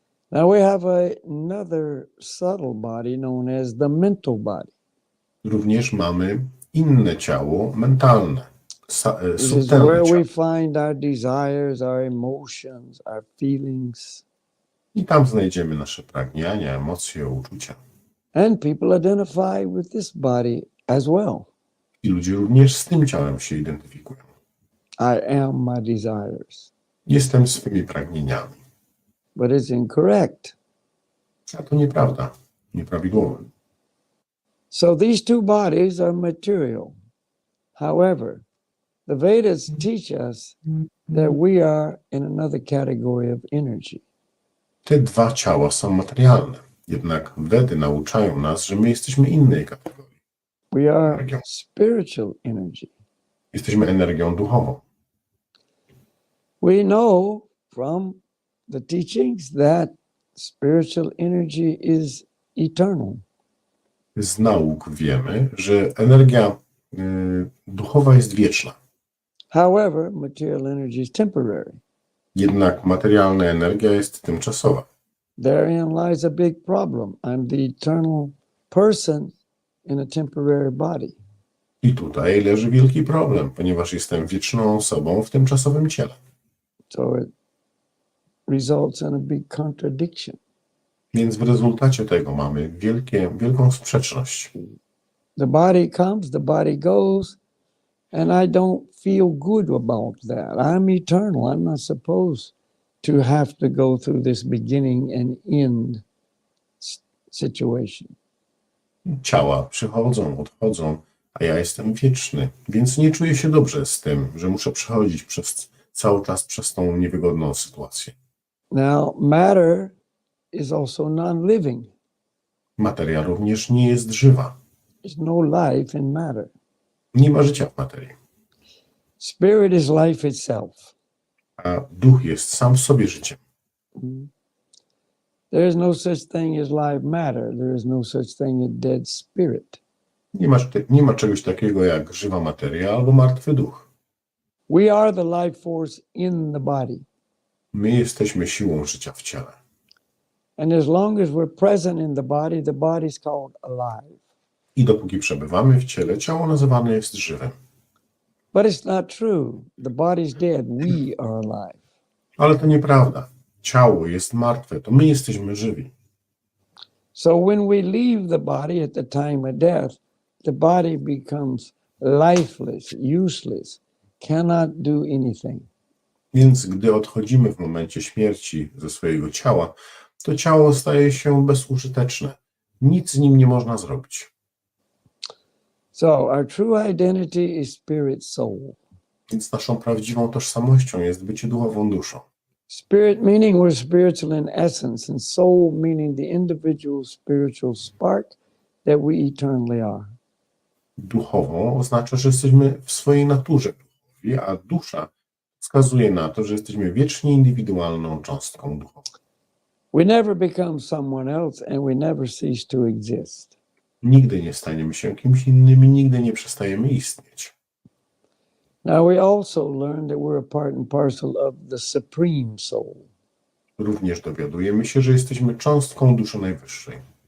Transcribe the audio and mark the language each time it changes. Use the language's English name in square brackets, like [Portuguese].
[English] Now we have another subtle body known as the mental body. [Polish] Również mamy inne ciało mentalne, [English] This is [Polish] subtelne [English] where [Polish] ciało. [English] we find our desires, our emotions, our feelings. [Polish] I tam znajdziemy nasze pragnienia, emocje, uczucia. [English] And people identify with this body as well. [Polish] I ludzie również z tym ciałem się identyfikują. [English] I am my desires. [Polish] Jestem swymi pragnieniami. [English] But it's incorrect. [Polish] A to nieprawda, nieprawidłowe. [English] So these two bodies are material. However, the Vedas teach us that we are in another category of energy. [Polish] Te dwa ciała są materialne. Jednak Wedy nauczają nas, że my jesteśmy innej kategorii. [English] We are spiritual energy. [Polish] Jesteśmy energią duchową. [English] We know from the teachings that spiritual energy is eternal. [Polish] Z nauk wiemy, że energia duchowa jest wieczna. [English] However, material energy is temporary. [Polish] Jednak materialna energia jest tymczasowa. [English] Therein lies a big problem. I'm the eternal person in a temporary body. [Polish] I tutaj leży wielki problem, ponieważ jestem wieczną osobą w tymczasowym ciele. [English] So it results in a big contradiction. [Polish] Więc w rezultacie tego mamy wielką sprzeczność. [English] The body comes, the body goes, and I don't feel good about that. I'm eternal. I'm not supposed to have to go through this beginning and end situation. [Polish] Ciała przychodzą, odchodzą, a ja jestem wieczny, więc nie czuję się dobrze z tym, że muszę przechodzić cały czas przez tą niewygodną sytuację. [English] Now, matter is also non-living. [Polish] Materia również nie jest żywa. [English] There's no life in matter. [Polish] Nie ma życia w materii. [English] Spirit is life itself. [Polish] A duch jest sam w sobie życiem. [English] There is no such thing as live matter. There is no such thing as dead spirit. [Polish] Nie ma czegoś takiego jak żywa materia albo martwy duch. [English] We are the life force in the body. [Polish] My jesteśmy siłą życia w ciele. [English] And as long as we're present in the body is called alive. [Polish] I dopóki przebywamy w ciele, ciało nazywane jest żywym. [English] But it's not true. The body's dead. We are alive. [Polish] Ale to nieprawda. Ciało jest martwe, to my jesteśmy żywi. [English] So when we leave the body at the time of death, the body becomes lifeless, useless, cannot do anything. [Polish] Więc gdy odchodzimy w momencie śmierci ze swojego ciała, to ciało staje się bezużyteczne. Nic z nim nie można zrobić. [English] So our true identity is spirit soul. [Polish] Więc naszą prawdziwą tożsamością jest bycie duchową duszą. [English] Spirit meaning we're spiritual in essence, and soul meaning the individual spiritual spark that we eternally are. [Polish] Duchową oznacza, że jesteśmy w swojej naturze duchowi, a dusza wskazuje na to, że jesteśmy wiecznie indywidualną cząstką duchową. [English] We never become someone else and we never cease to exist. [Polish] Nigdy nie staniemy się kimś innym i nigdy nie przestajemy istnieć. [English] Now we also learn that we're a part and parcel of the supreme soul. [Polish] Również dowiadujemy się, że jesteśmy cząstką duszy najwyższej.